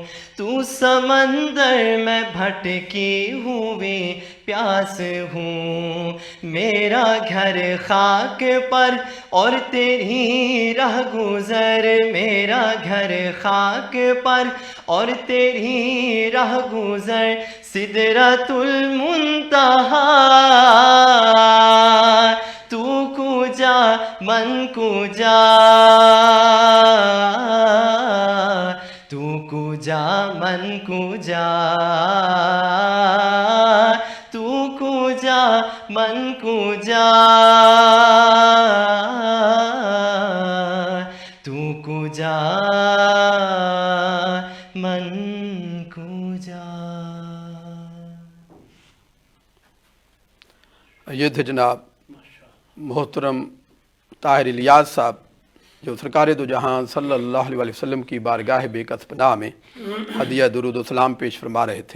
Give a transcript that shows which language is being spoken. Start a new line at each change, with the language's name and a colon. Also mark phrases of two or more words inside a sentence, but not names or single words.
Urdu: تو سمندر میں بھٹکی ہوئی پیاس ہوں، میرا گھر خاک پر اور تیری راہ گزر، میرا گھر خاک پر اور تیری راہ گزر، سدرۃ المنتہا،
Persian: تو کجا من کجا، تو کجا من کجا، تو کجا من کجا، تو کجا من کجا۔
Urdu: یہ تھے جناب محترم طاہر الیاس صاحب، جو سرکار دو جہاں صلی اللہ علیہ وسلم کی بارگاہ بے کس پناہ میں ہدیہ درود و سلام پیش فرما رہے تھے۔